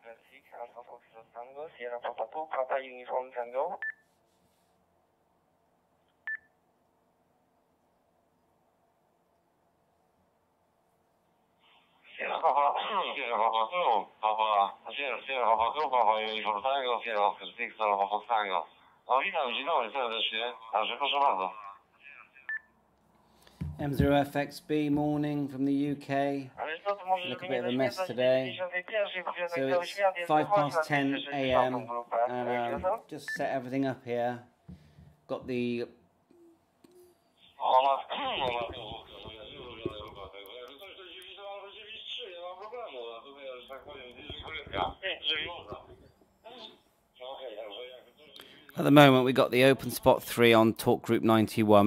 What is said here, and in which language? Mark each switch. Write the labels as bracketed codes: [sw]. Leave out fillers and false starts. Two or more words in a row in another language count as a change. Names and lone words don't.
[en] Alpha Foxtrot Tango, Sierra Papa 2, Papa Uniform Tango. Sierra Papa 2, Papa Uniform Tango, Sierra 6, Alpha Fox Tango. [pl] No witam, dzień dobry serdecznie. Także proszę bardzo. [en] M0FXB morning from the UK. Look a bit of a mess today. So it's 10:05 AM and just set everything up here. Got the At the moment we got the OPENSPOT 3 on Talk Group 91.